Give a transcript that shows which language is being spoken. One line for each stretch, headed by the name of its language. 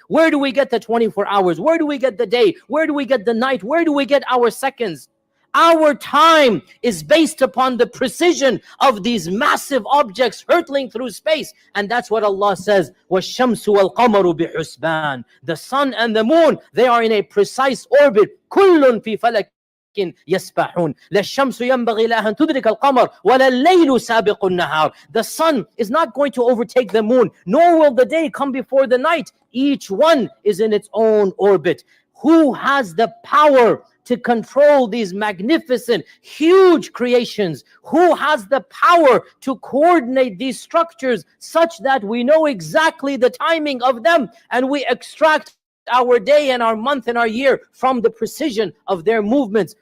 English: Where do we get the 24 hours? Where do we get the day? Where do we get the night? Where do we get our seconds? Our time is based upon the precision of these massive objects hurtling through space. And that's what Allah says,
Arabic: وَالشَّمْسُ وَالْقَمَرُ بِحُسْبَانٍ.
English: The sun and the moon, they are in a precise orbit.
Arabic: كُلٌّ فِي فَلَكٍ يسبحون لا الشمس ينبغي لها أن تدرك القمر ولا الليل سابق النهار.
English: The sun is not going to overtake the moon, nor will the day come before the night. Each one is in its own orbit. Who has the power to control these magnificent, huge creations? Who has the power to coordinate these structures such that we know exactly the timing of them, and we extract our day and our month and our year from the precision of their movements?